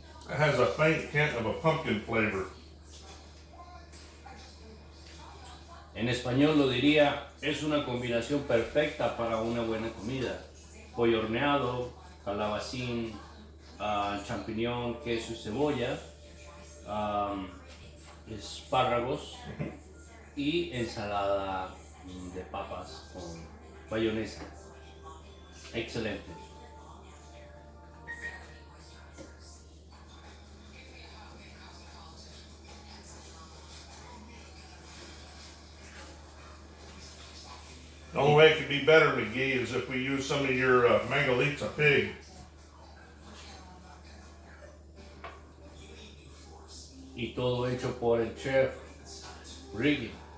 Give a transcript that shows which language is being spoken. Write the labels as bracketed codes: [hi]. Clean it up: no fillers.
[en] It has a faint hint of a pumpkin flavor. [es] En español lo diría, es una combinación perfecta para una buena comida. Pollo horneado, calabacín, champiñón, queso y cebolla, espárragos y ensalada de papas con mayonesa. Excelente. [en] The only way it could be better, McGee, is if we use some of your Mangalitsa pig. [es] Y todo hecho por el chef Ricky.